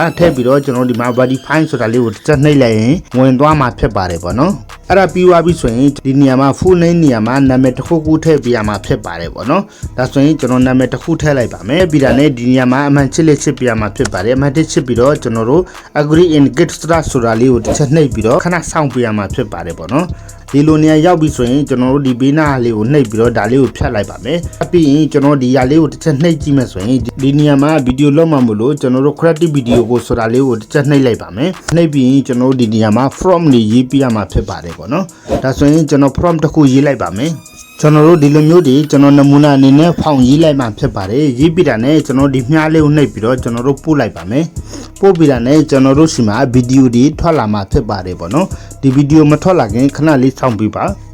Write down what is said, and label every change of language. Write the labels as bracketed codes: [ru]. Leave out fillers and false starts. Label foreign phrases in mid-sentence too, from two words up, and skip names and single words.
[my] ထည့်ပြီးတော့ကျွန်တော်ဒီမှာ verify ဆိုတာလေးကိုတစ်ချက်နှိပ်လိုက်ရင်ဝင်သွားမှာဖြစ်ပါတယ်ပေါ့နော်အဲ့ဒါပြီးသွားပြီဆိုရင်ဒီနေရာမှာ [en] full name [my] နေရာမှာနာမည်တစ်ခုခုထည့်ပေးရမှာဖြစ်ပါတယ်ပေါ့နော်ဒါဆိုရင်ကျွန်တော်နာမည်တစ်ခုထည့်လိုက်ပါမယ်ပြီးတာ နဲ့ဒီနေရာမှာအမှန်ချစ်လက်ချစ်ပေးရမှာဖြစ်ပါတယ်အမှန်တစ်ချစ်ပြီးတော့ကျွန်တော်တို့ [en] agree and get started [my] ဆိုတာလေးကိုတစ်ချက်နှိပ်ပြီးတော့ခဏစောင့်ပေးရမှာဖြစ်ပါတယ်ပေါ့နော်ဒီလိုနေရာရောက်ပြီဆိုရင်ကျွန် တော်တို့ဒီဘေးနားလေးကိုနှိပ်ပြီးတော့ဒါလေးကိုဖြတ်လိုက်ပါမယ်ပြီးရင်ကျွန်တော်ဒီຢာလေးကိုတစ်ချက်နှိပ်ကြည့်မယ်ဆိုရင်ဒီနေရာမှာဗီဒီယိုလောက်မှမလို့ကျွန်တော်တို့ [en] creative video [my] ကိုဆိုတာလေးကိုတစ်ချက်နှိပ်လိုက်ပါမယ်နှိပ်ပြီးရင်ကျွန်တော်တို့ဒီနေရာမှာ from လေးရေးပြရမှာဖြစ်ပါတယ်ပေါ့နော်ဒါဆိုရင်ကျွန်တော် from တစ်ခုရေးလိုက်ပါမယ်ကျွန်တော်တို့ဒီလိုမျိုးတွေကျွန်တော်နမူနာအနေနဲ့ဖောင်ရေးလိုက်မှဖြစ်ပါတယ်ရေးပြတာနဲ့ကျွန်တော်ဒီမြားလေးကိုနှိပ်ပြီးတော့ကျွန်တော်တို့ပို့လိုက်ပါမယ်ပို့ပြီးတာနဲ့ကျွန်တော်တို့ရှိမှာဗီဒီယိုတွေထွက်လာမှဖြစ်ပါတယ်ပေါ့နော်ဒီဗီဒီယိုမထွက်လာခင်ခဏလေးစောင့်ပြီးပါ